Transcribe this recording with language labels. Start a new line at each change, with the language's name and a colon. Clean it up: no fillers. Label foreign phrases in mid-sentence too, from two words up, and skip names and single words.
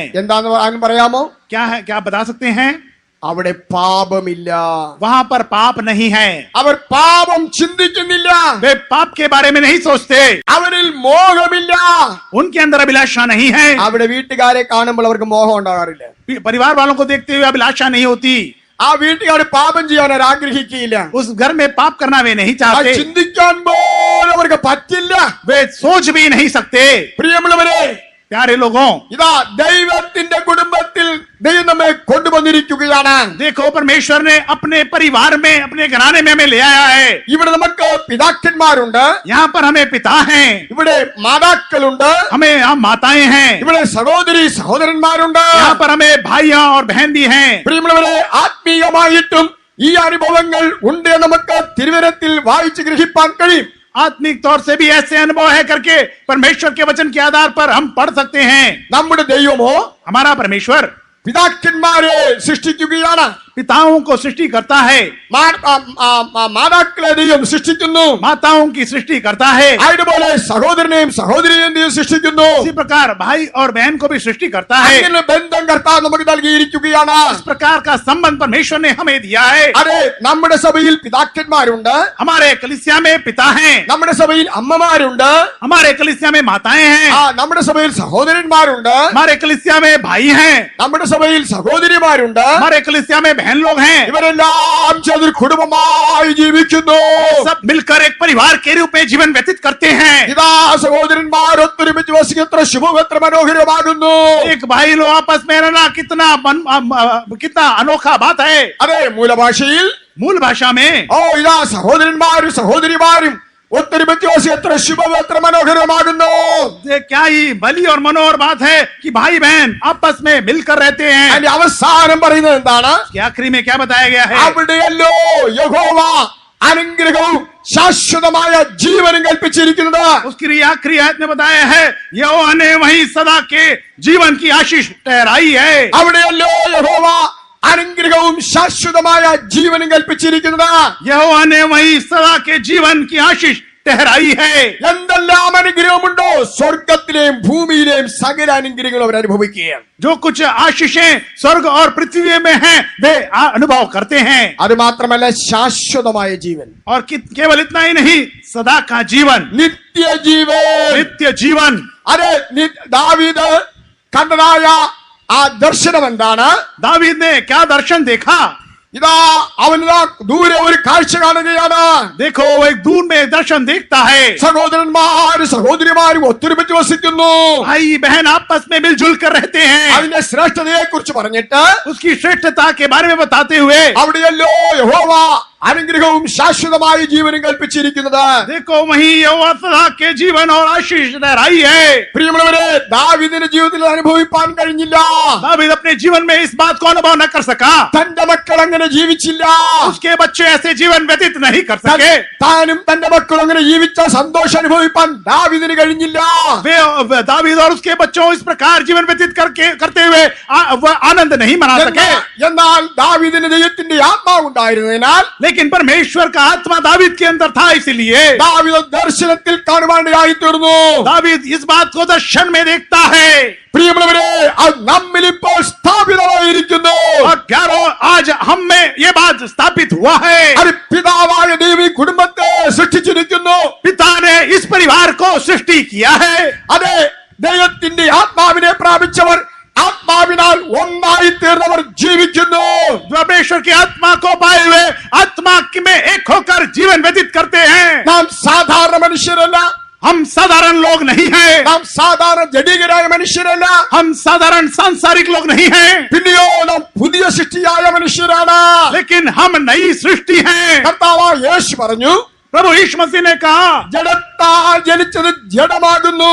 Malayalam: എന്താന്ന് പറയാമോ?
Hindi: क्या है, क्या बता सकते हैं?
Malayalam: അവിടെ പാപമില്ല.
Hindi: वहाँ पर पाप नहीं है.
Malayalam: അവർ പാപം ചിന്തിക്കുന്നില്ല.
Hindi: वे पाप के बारे में नहीं सोचते.
Malayalam: അവരിൽ മോഹമില്ല.
Hindi: उनके अंदर अभिलाषा नहीं है.
Malayalam: അവിടെ വീട്ടുകാരെ കാണുമ്പോൾ അവർക്ക് മോഹം ഉണ്ടാകാറില്ല.
Hindi: परिवार वालों को देखते हुए अभिलाषा नहीं होती.
Malayalam: ആ വീട്ടുകാർ പാപം ചെയ്യാൻ അവർ ആഗ്രഹിക്കുകയില്ല.
Hindi: उस घर में पाप करना वे नहीं
Malayalam: അത്
Hindi: चाहते.
Malayalam: ചിന്തിക്കാൻ പോലും അവർക്ക് പറ്റില്ല.
Hindi: वे सोच भी नहीं सकते.
Malayalam: പ്രിയമുള്ളവരെ,
Hindi: प्यारे लोगों,
Malayalam: ഇതാ ദൈവത്തിന്റെ കുടുംബത്തിൽ ദൈവം നമ്മെ കൊണ്ടുവന്നിരിക്കുകയാണ്.
Hindi: देखो परमेश्वर ने अपने परिवार में, अपने घराने में हमें ले आया है.
Malayalam: ഇവിടെ നമുക്ക് പിതാക്കന്മാരുണ്ട്,
Hindi: यहाँ पर हमें पिता हैं,
Malayalam: ഇവിടെ മാതാക്കളുണ്ട്,
Hindi: हमें यहाँ माताएं हैं,
Malayalam: ഇവിടെ സഹോദരി സഹോദരന്മാരുണ്ട്.
Hindi: यहाँ पर हमें भाइयां और बहन भी हैं.
Malayalam: പ്രിയമുള്ളവരെ, ആത്മീയമായിട്ടും ഈ അനുഭവങ്ങൾ ഉണ്ട് എന്ന് നമുക്ക് തിരുവചനത്തിൽ വായിച്ച് ഗ്രഹിപ്പാൻ കഴിയും.
Hindi: आत्मिक तौर से भी ऐसे अनुभव है करके परमेश्वर के वचन के आधार पर हम पढ़ सकते हैं.
Malayalam: നമ്മുടെ ദൈവമോ
Hindi: हमारा परमेश्वर
Malayalam: പിതാക്കന്മാരെ സൃഷ്ടിക്കുകയാണ്.
Hindi: पिताओं को सृष्टि करता है,
Malayalam: മാതാക്കളെ ദൈവം സൃഷ്ടിക്കുന്നു.
Hindi: माताओं की सृष्टि करता है.
Malayalam: അതുപോലെ സഹോദരനെയും സഹോദരിയെയും ദൈവം സൃഷ്ടിക്കുന്നു.
Hindi: इसी प्रकार भाई और बहन को भी सृष्टि करता है.
Malayalam: അങ്ങനെ ബന്ധം കർത്താവ് നമുക്ക് നൽകിയിരിക്കുകയാണ്.
Hindi: इस प्रकार का संबंध परमेश्वर ने हमें दिया है.
Malayalam: അതെ, നമ്മുടെ സഭയിൽ പിതാക്കന്മാരുണ്ട്,
Hindi: हमारे कलीसिया में पिता हैं,
Malayalam: നമ്മുടെ സഭയിൽ അമ്മമാരുണ്ട്,
Hindi: हमारे कलीसिया में माताएं हैं,
Malayalam: നമ്മുടെ സഭയിൽ സഹോദരന്മാരുണ്ട്,
Hindi: हमारे कलीसिया में भाई हैं,
Malayalam: നമ്മുടെ സഭയിൽ സഹോദരിമാരുണ്ട്.
Hindi: हमारे कलीसिया में बहन लोग हैं.
Malayalam: ഇവരെല്ലാം ചേർന്ന് കുടുംബമായി ജീവിക്കുന്നു.
Hindi: सब मिलकर एक परिवार के रूप में जीवन व्यतीत करते हैं.
Malayalam: ഇതാ സഹോദരന്മാർ ഒത്തൊരുമിച്ച് വസിക്കുക എത്ര ശുഭം, എത്ര മനോഹരമാകുന്നു.
Hindi: एक भाई लोग आपस में रहना कितना अनोखा बात है.
Malayalam: അതെ, മൂലഭാഷയിൽ
Hindi: मूल भाषा में
Malayalam: ഇതാ സഹോദരന്മാരും സഹോദരിമാരും ഒത്തൊരുമിച്ച് വസിക്കുക എത്ര ശുഭം, എത്ര മനോഹരമാകുന്നു.
Hindi: ये क्या ही भली और मनोहर बात है कि भाई बहन आपस में मिलकर रहते हैं.
Malayalam: അതിന്റെ അവസാനം പറയുന്നത് എന്താണ്?
Hindi: कि आखिरी में क्या बताया गया है?
Malayalam: അവിടെയല്ലോ യഹോവ അനുഗ്രഹവും ശാശ്വതമായ ജീവനും കൽപ്പിച്ചിരിക്കുന്നത്.
Hindi: उसकी आखिरी आयत में बताया है यहोवा ने वही सदा के जीवन की आशीष ठहराई है.
Malayalam: അവിടെയല്ലോ യഹോവ അനുഗ്രഹവും ശാശ്വതമായ ജീവനും കൽപ്പിച്ചിരിക്കുന്നത്.
Hindi: यहोवा ने वही सदा के जीवन की आशीष ठहराई है।
Malayalam: എന്തെല്ലാം അനുഗ്രഹമുണ്ടോ സ്വർഗത്തിലെയും ഭൂമിയിലെയും സകല അനുഗ്രഹങ്ങളും അവർ അനുഭവിക്കുകയാണ്.
Hindi: जो कुछ आशीषें स्वर्ग और पृथ्वी में हैं वे अनुभव करते हैं।
Malayalam: അത് മാത്രമല്ല ശാശ്വതമായ ജീവൻ,
Hindi: और केवल इतना ही नहीं, सदा का जीवन,
Malayalam: നിത്യജീവൻ.
Hindi: नित्य जीवन।
Malayalam: അതെ, ദാവീദ് കണ്ടതായ ആ ദർശനം എന്താണ്?
Hindi: दावीद ने क्या दर्शन देखा?
Malayalam: ഇതാ അവനിതാ ദൂരെ ഒരു കാഴ്ച കാണുകയാണ്.
Hindi: देखो वो एक दूर में दर्शन देखता है।
Malayalam: സഹോദരന്മാരും സഹോദരിമാരും ഒത്തൊരുമിച്ച് വസിക്കുന്നു.
Hindi: भाई बहन आपस में मिलजुल कर रहते हैं।
Malayalam: അതിന്റെ ശ്രേഷ്ഠതയെ കുറിച്ച് പറഞ്ഞിട്ട്
Hindi: उसकी श्रेष्ठता के बारे में बताते हुए,
Malayalam: അവിടെയല്ലോ യഹോവ അനുഗ്രഹവും ശാശ്വതമായ ജീവനും കൽപ്പിച്ചിരിക്കുന്നത്.
Hindi: देखो वही यहोवा सदा के जीवन और आशीष ठहराई है।
Malayalam: പ്രിയമുള്ളവരെ, ദാവീദിന്റെ ജീവിതത്തിൽ അനുഭവിപ്പാൻ കഴിഞ്ഞില്ല.
Hindi: दावीद अपने जीवन में इस बात को अनुभव न कर सका।
Malayalam: തന്റെ മക്കൾ അങ്ങനെ ജീവിച്ചില്ല.
Hindi: उसके बच्चे ऐसे जीवन व्यतीत नहीं कर सके।
Malayalam: താനും തന്റെ മക്കളും അങ്ങനെ ജീവിച്ച സന്തോഷം അനുഭവിപ്പാൻ ദാവീദിന് കഴിഞ്ഞില്ല.
Hindi: वे दावीद और उसके बच्चों इस प्रकार जीवन व्यतीत करते हुए वह आनंद नहीं मना सके।
Malayalam: എന്നാൽ ദാവീദിന് ദൈവത്തിന്റെ ആത്മാവ് ഉണ്ടായിരുന്നതിനാൽ,
Hindi: लेकिन परमेश्वर का आत्मा दावीद के अंदर था, इसलिए
Malayalam: ദാവീദ് ദർശനത്തിൽ കാണുവാനിടയായി തീർന്നു.
Hindi: दावीद इस बात को दर्शन में देखता है।
Malayalam: പ്രിയമുള്ളവരെ, അത് നമ്മിൽ ഇപ്പോൾ സ്ഥാപിതമായിരിക്കുന്നു.
Hindi: और प्यारो, आज हम में ये बात स्थापित हुआ है।
Malayalam: അത് പിതാവായ ദൈവം ഈ കുടുംബത്തെ സൃഷ്ടിച്ചിരിക്കുന്നു.
Hindi: पिता ने इस परिवार को सृष्टि किया है।
Malayalam: അതെ, ദൈവത്തിന്റെ ആത്മാവിനെ പ്രാപിച്ചവർ ആത്മാവിനാൽ ഒന്നായി തീർന്നവർ ജീവിക്കുന്നു.
Hindi: परमेश्वर की आत्मा को पाए हुए आत्मा में एक होकर जीवन व्यतीत करते हैं।
Malayalam: നാം സാധാരണ മനുഷ്യരല്ല,
Hindi: हम साधारण लोग नहीं हैं।
Malayalam: നാം സാധാരണ ജഡികരായ മനുഷ്യരല്ല,
Hindi: हम साधारण सांसारिक लोग नहीं हैं,
Malayalam: പിന്നെയോ നാം പുതിയ സൃഷ്ടിയായ മനുഷ്യരാണ്.
Hindi: लेकिन हम नई सृष्टि हैं।
Malayalam: കർത്താവായ യേശു പറഞ്ഞു,
Hindi: प्रभु यीशु मसीह ने कहा,
Malayalam: ജഡത്താൽ ജനിച്ചത് ജഡമാകുന്നു,